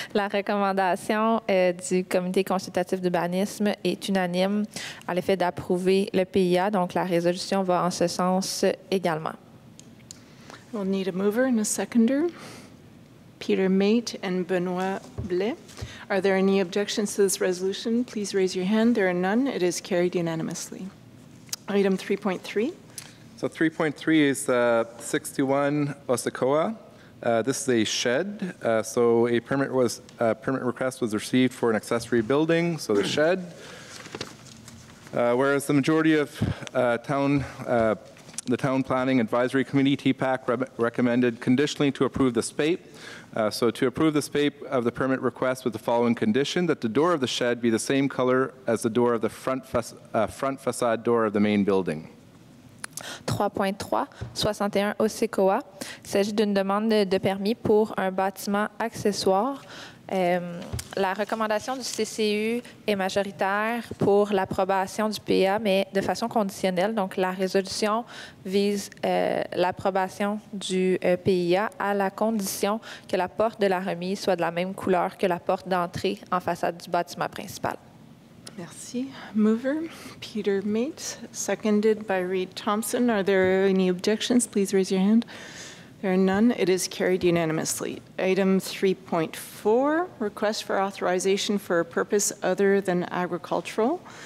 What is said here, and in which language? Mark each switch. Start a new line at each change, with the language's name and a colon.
French: La recommandation du comité consultatif d'urbanisme est unanime à l'effet d'approuver le PIA, donc la résolution va en ce sens également.
English: We'll need a mover and a seconder. Peter Mate and Benoit Blais. Are there any objections to this resolution? Please raise your hand. There are none. It is carried unanimously. Item 3.3. So 3.3 is 61 Osakoa. This is a shed. So a permit request was received for an accessory building, so the shed. Whereas the majority of the Town Planning Advisory Committee, TPAC, recommended conditionally to approve the SPAPE. So to approve the SPAPE of the permit request with the following condition, that the door of the shed be the same color as the door of the front facade door of the main building. 3.3, 61 Osekoa.
French: Il s'agit d'une demande de permis pour un bâtiment accessoire. La recommandation du CCU est majoritaire pour l'approbation du PA, mais de façon conditionnelle. Donc, la résolution vise l'approbation du PIA à la condition que la porte de la remise soit de la même couleur que la porte d'entrée en façade du bâtiment principal. Merci.
English: Mover, Peter Mate, seconded by Reed Thompson. Are there any objections? Please raise your hand. There are none. It is carried unanimously. Item 3.4, request for authorization for a purpose other than agricultural.